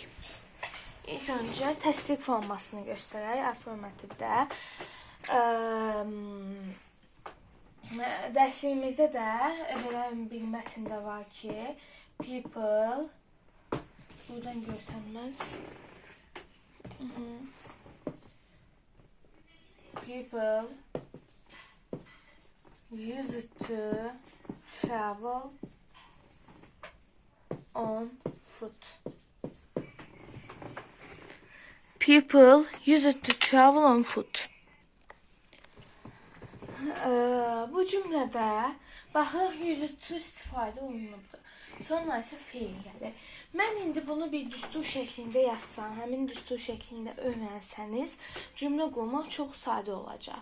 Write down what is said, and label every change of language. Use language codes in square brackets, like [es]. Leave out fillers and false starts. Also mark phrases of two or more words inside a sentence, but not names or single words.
[az] İlk öncə təsdiq formasını göstərək afirmativdə. Dərsimizdə də belə bir mətndə var ki, people, buradan görsənməz. [en] People used to travel on foot. People used to travel on foot. [az] Bu cümlədə baxırıq [en] used to [az] istifadə olunubdur. Sonra isə feil gəlir. Mən indi bunu bir düstur şəklində yazsam, həmin düstur şəklində öyrənsəniz, cümlə qurmaq çox sadə olacaq.